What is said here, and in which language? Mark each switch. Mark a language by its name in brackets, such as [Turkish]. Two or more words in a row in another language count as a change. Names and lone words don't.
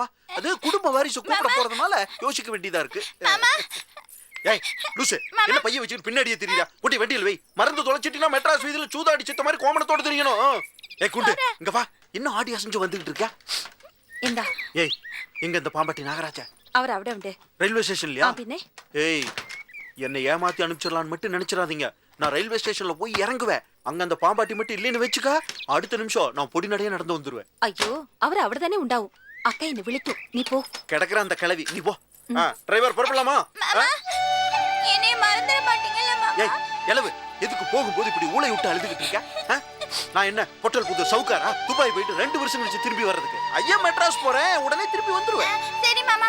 [Tamil] அது குடும்ப வாரிசு கூப்பிட போறதுனால யோசிக்க வேண்டியதா இருக்கு. ஏய் லூசு, என்ன பைய வச்சுட்டு பின்னாடியே தெரியுதா? குட்டி வண்டியில் வை. மறந்து தொலைச்சிட்டீங்கன்னா மெட்ராஸ் வீதியில சூதாடி சித்த மாதிரி கோமணத்தோட தெரியணும். ஏய் குண்டு, இங்க வா. என்ன ஆடி அசைஞ்சு வந்துகிட்டு இருக்க? இந்தா. ஏய் எங்க இந்த பாம்பாட்டி நாகராஜா? [Malayalam] அவர் അവിടെ ഉണ്ട്. [Tamil] ரயில்வே ஸ்டேஷன்லயா? பின்ன ஏய் என்னை ஏமாத்தி அனுப்பிச்சிடலான்னு மட்டும் நினைச்சிடாதீங்க. நான் ரயில்வே ஸ்டேஷன்ல போய் இறங்குவேன். அங்க அந்த பாம்பாட்டி மட்டும் இல்லைன்னு வச்சுக்க, அடுத்த நிமிஷம் நான் பொடி நடையா நடந்து வந்துருவேன். [Malayalam] അയ്യോ அவர் അവിടെ തന്നെ ഉണ്ടാവും. അക്ക എന്നെ വിളിക്കും, നീ പോ. [Tamil] கிடக்குற அந்த கிளவி, நீ போ. டிரைவர் புறப்படலாமா? என்னைய மறந்துட மாட்டீங்கல்ல மாமா? ஏய் எலவு, எதுக்கு போகும்போது இப்படி ஊளை விட்டு அழுதுகிட்டு இருக்க? நான் என்ன பொட்டல் புது சவுக்காரா? துபாய் போயிட்டு 2 வருஷம் கழிச்சு திரும்பி வர்றதுக்கு. ஐயா மெட்ராஸ் போறேன், உடனே திரும்பி வந்துருவேன். சரி மாமா.